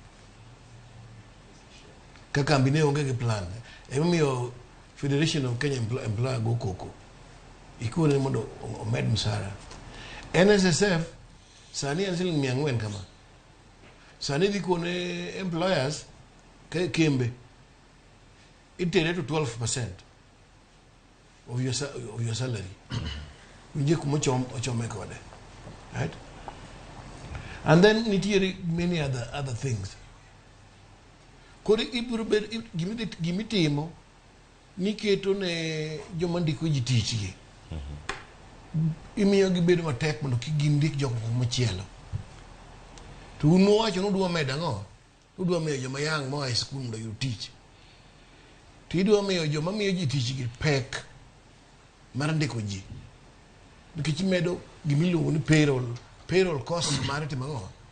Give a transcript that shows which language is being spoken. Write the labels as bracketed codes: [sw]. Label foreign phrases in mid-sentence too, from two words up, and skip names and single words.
[luo] ka kambi ne onge gi plan emomiyo Federation of Kenya Employer go koko ikone mondo omed msara NSSF sani en siling 400 kama sani dhi kone employers kembe itere to 12% [en] of your salary [luo] winje kuma ochome kode, right? [en] And then [luo] nitiere [en] many other things [luo] kodi ibiro bed gimitimo niketo ne joma ndiko ji tich gi imiyo gibedo matek mondo kigindik jok machielo to uno wacho no dwa meda ngo udwa miyo joma yang mo [en] high school [luo] mondo yud tich to idwa miyo joma miyo ji tich gi pek mar ndiko ji nikech medo gimiluongo ni [en] payroll costs [luo] mar timo ngo